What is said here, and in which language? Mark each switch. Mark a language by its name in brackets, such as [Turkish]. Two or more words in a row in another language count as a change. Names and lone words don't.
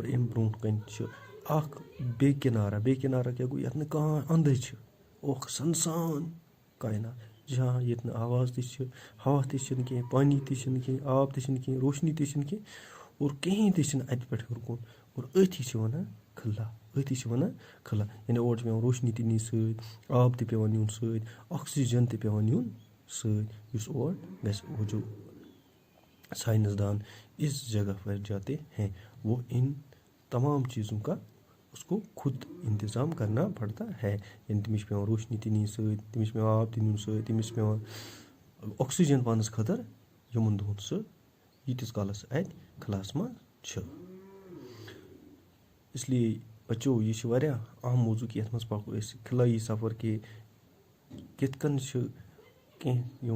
[Kashmiri] اَمہِ برونٛٹھ کَنۍ چھِ اَکھ بیٚیہِ کِنارا کیٛاہ گوٚو یَتھ نہٕ کانٛہہ اَندٕے چھِ اوکھ سنسان کاینات جہاں ییٚتہِ نہٕ آواز تہِ چھِ ہوا تہِ چھِنہٕ کینٛہہ پانی تہِ چھِنہٕ کینٛہہ آب تہِ چھِنہٕ کینٛہہ روشنی تہِ چھِنہٕ کینٛہہ اور کِہیٖنۍ تہِ چھِنہٕ اَتہِ پٮ۪ٹھ ہیوٚر کُن اور أتھی چھِ وَنان خلا یعنی اور چھِ پٮ۪وان روشنی تہِ نِنۍ سۭتۍ آب تہِ پٮ۪وان نیُن سۭتۍ آکسیٖجَن تہِ پٮ۪وان نیُن سۭتۍ یُس اور گژھِ [Urdu] وہ جو سائنسدان اس جگہ پر جاتے ہیں وہ ان تمام چیزوں کا اس کو خود انتظام کرنا پڑتا ہے [Kashmiri] یعنی تٔمِس چھِ پٮ۪وان روشنی تہِ نِنۍ سۭتۍ تٔمِس چھِ پٮ۪وان آب تہِ نیُن سۭتۍ تٔمِس چھِ پٮ۪وان آکسیٖجَن پانَس خٲطرٕ یِمَن دۄہَن سُہ ییٖتِس کالَس اَتہِ خلاہَس منٛز چھِ اِسلیے بَچو یہِ چھِ واریاہ اہم موضوٗع کہِ یَتھ منٛز پَکو أسۍ خلٲیی سفر کہِ کِتھ کٔنۍ چھِ کینٛہہ یِم